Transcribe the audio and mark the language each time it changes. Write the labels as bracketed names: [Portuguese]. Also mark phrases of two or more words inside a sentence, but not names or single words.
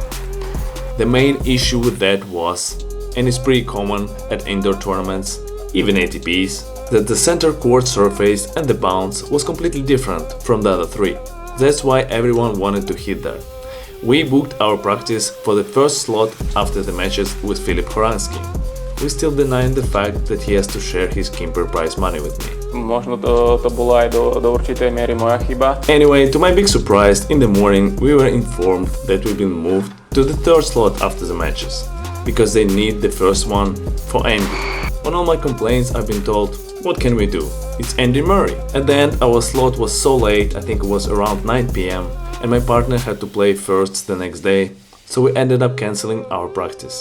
[English] The main issue with that was, and it's pretty common at indoor tournaments, even ATPs, that the center court surface and the bounce was completely different from the other 3. That's why everyone wanted to hit there. We booked our practice for the first slot after the matches with Filip Horansky. We still denying the fact that he has to share his Kimper prize money with me. [Slovak] Možno to bola aj do určitej miery moja chyba. [English] Anyway, to my big surprise, in the morning we were informed that we've been moved to the 3rd slot after the matches, because they need the first one for Andy. On all my complaints I've been told, what can we do? It's Andy Murray. At the end our slot was so late, I think it was around 9 PM, and my partner had to play first the next day, so we ended up cancelling our practice.